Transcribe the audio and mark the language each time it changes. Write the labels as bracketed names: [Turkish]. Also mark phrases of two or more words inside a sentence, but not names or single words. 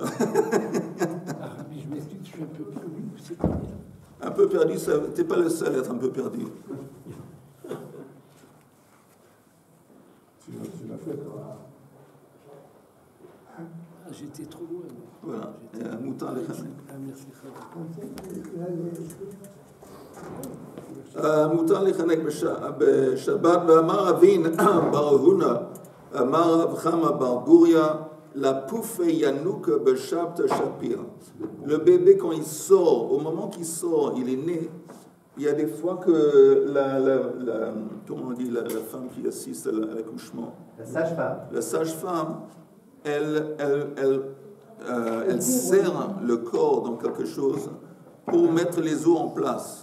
[French] Je m'explique, je suis un peu perdu. C'est pas bien. Un peu perdu, t'es pas le seul à être un peu perdu. Tu l'as fait, toi. Ah, j'étais trop loin. Voilà, et un mouton les chanek. Ah, merci. [Hebrew] מותר לחנק בשבת, ואמר אבין בר הונא, אמר רב חמא בר גוריה, לפופה ינוק בשבתא שפיר. [French] Le bébé, quand il sort, au moment qu'il sort, il est né, il y a des fois que comment on dit, la femme qui assiste à l'accouchement, La sage-femme. la sage-femme, elle serre le corps dans quelque chose pour mettre les os en place.